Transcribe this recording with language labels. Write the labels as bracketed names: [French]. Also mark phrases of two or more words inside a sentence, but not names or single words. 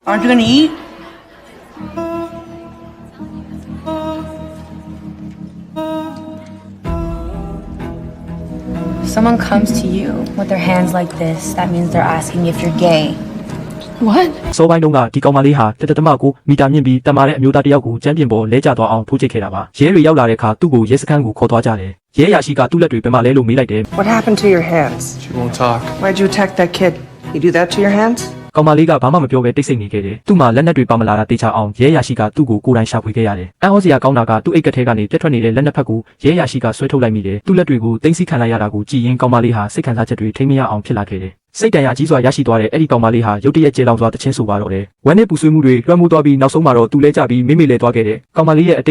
[English] Aren't you gonna eat? Someone comes to you with their hands like this, that means they're asking if you're gay. What? [Burmese] စောပိုင်းတုန်းကဒီကောင်မလေးဟာ1.9 မီတာမြင့်ပြီးတမာတဲ့အမျိုးသားတစ်ယောက်ကိုကျမ်းပြင်ပေါ်လဲကျသွားအောင်ထိုးချိတ်ခဲ့တာပါရဲတွေရောက်လာတဲ့အခါသူ့ကိုရဲစခန်းကိုခေါ်သွားကြတယ်ရဲရရှိကသူ့လက်တွေဘယ်မှာလဲလို့မေးလိုက်တယ် [English] What happened to your hands? She won't talk. Why'd you attack that kid? You do that to your hands? [Burmese] ကောင်မလေးကဘာမှမပြောဘဲတိတ်ဆိတ်နေခဲ့တယ်သူ့မှာလက်နက်တွေပါမလာတာတေချာအောင်ရဲရရှိကသူ့ကိုကိုယ်တိုင်ရှာဖွေခဲ့ရတယ်အန်ဟောစရာကောင်းတာကသူ့အိတ်ကထဲကနေပြတ်ထွက်နေတဲ့လက်နက်ဖက်ကိုရဲရရှိကဆွဲထုတ်လိုက်မိတယ်သူ့လက်တွေကိုတင်းစီခံလိုက်ရတာကိုကြည်ရင်ကောင်မလေးဟာစိတ်ခံစားချက်တွေထိ မ့်မရအောင်ဖြစ်လာခဲ့တယ်စိတ်တန်ရာကြီးစွာရရှိသွားတဲ့အဲ့ဒီကောင်မလေးဟာရုတ်တရက်ကျေလောင်စွာတချင်းဆိုပါတော့တယ်ဝမ်းနဲ့ပူဆွေးမှုတွေလွှမ်းမိုးသွားပြီးနောက်ဆုံးမှာတော့သူလဲကြပြီးမိမိလဲသွားခဲ့တယ်ကောင်မလေးရဲ့အတိ